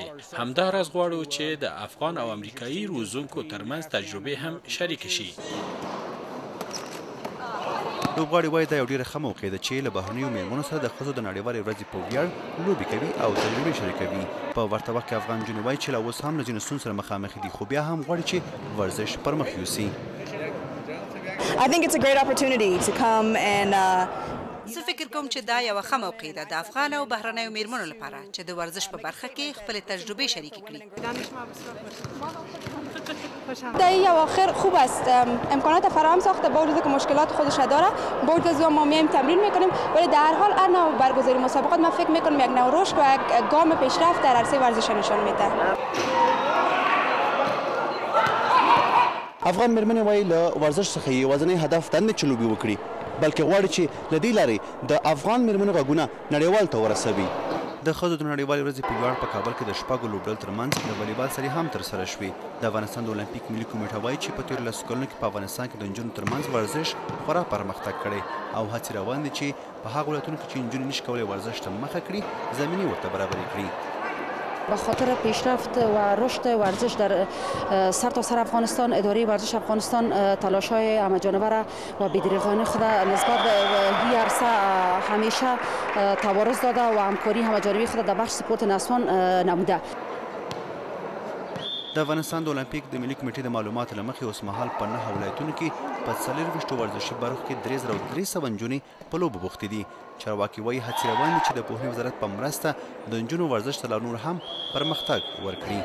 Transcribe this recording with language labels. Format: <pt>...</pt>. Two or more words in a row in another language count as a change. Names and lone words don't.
<ps>همداراز غواړو چې د افغان او امریکایي روزونکو ترمنځ تجربې هم شریک شي. لوبغاړي وایي دا یو ډېره ښه موقع ده چې له بهرنیو میرمنو سره د ښځو د نړیوالې ورځې په ویاړ لوبې کوي او تجربې شریکوي. په ورته وخت کې افغان نجونې وایي چې لا اوس هم له ځینو ستونزو سره مخامخ دي خو بیا هم غواړي چې ورزش پرمخ یوسي.</ps> <en>I think it's a great opportunity to come and</en> <ps>زه فکر کوم چې دا یوه ښه موقع ده د افغان او بهرنیو میرمنو لپاره چې د ورزش په برخه کې خپلې تجربې شریکې کړي.</ps> <fa>در این اواخر خوب است، امکانات فراهم ساخته با وجود که مشکلات خودش داره. با وجود ما میایم تمرین میکنیم ولی در هر حال هر نوع برگزاری مسابقات من فکر میکنم یک نوع رشد و یک گام پیشرفت در عرصه ورزش نشان میده.</fa> <ps>افغان میرمنې وایي له ورزش څخه یوازینی هدف دا نه چې لوبې وکړي بلکې غواړي چې له دې لارې د افغان میرمنو غږونه نړیوال ته ورسوي. د ښځو د نړیوالې ورځې په ویاړ په کابل کې د شپږو لوبډلو ترمنځ د والیبال سرې هم ترسره شوې. د افغانستان د اولمپیک ملي کمیټه وایي چې په تېرو 10 کلونو کې په افغانستان کې د نجونو ترمنځ ورزش خورا پرمختګ کړی او هڅې روان دي چې په هغو ولایتونو کې چې نجونې نشي کولی ورزش ته مخه کړي زمینې ورته برابرې کړي.</ps> <fa>به خاطر پیشرفت و رشد ورزش در سرتاسر افغانستان اداره ورزش افغانستان تلاش‌های همه‌جانبه را و بی‌دریغانه خود نسبت به این عرصه همیشه توارث داده و همکاری همه‌جانبه خود در بخش سپورت نسوان نموده.</fa> <ps>د افغانستان د اولمپیک د ملي کمیټې د معلوماتو له مخې اوس مهال په 9 ولایتونو کې په 24 ورزشي برخو کې 3300 نجونې په لوبو بوختې دي. چارواکي وایي هڅې روان دي چې د پوهنې وزارت په مرسته د نجونو ورزش ته لا نور هم پرمختګ ورکړي.</ps>